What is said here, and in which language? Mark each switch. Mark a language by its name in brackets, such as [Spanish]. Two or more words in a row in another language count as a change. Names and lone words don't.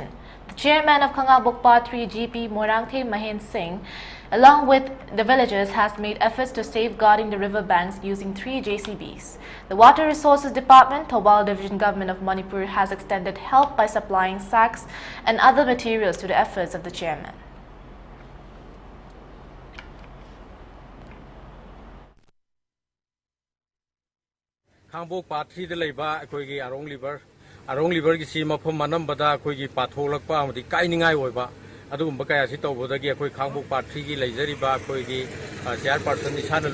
[English] The chairman of Kangabokpa 3 GP Moirangte Mahen Singh, along with the villagers, has made efforts to safeguarding the river banks using 3 JCBs. The Water Resources Department, Thoubal Division Government of Manipur, has extended help by supplying sacks and other materials to the efforts of the chairman. [Manipuri] Kangabokpa 3 laiba akoigi Arong River gi si mafam manambada akoigi patholakpa amadi kainingai oiba adugumba kaya si tawbodagi akoi Kangabokpa 3 gi leijariba akoigi chairperson isana